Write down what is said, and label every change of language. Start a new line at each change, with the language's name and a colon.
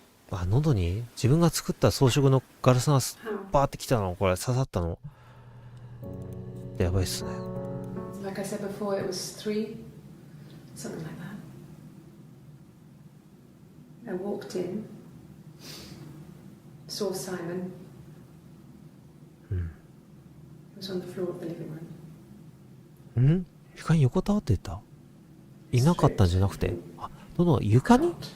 Japanese: あ、喉に自分が作った装飾のガラスがバーってきたの、これ刺さったの。やばいっすね。
English: Like I said before, it was 3, something like that. I walked in, saw Simon. He was on the floor of the living room.
Japanese: ん？床に横たわってた？いなかったんじゃなくて、あ、喉床に？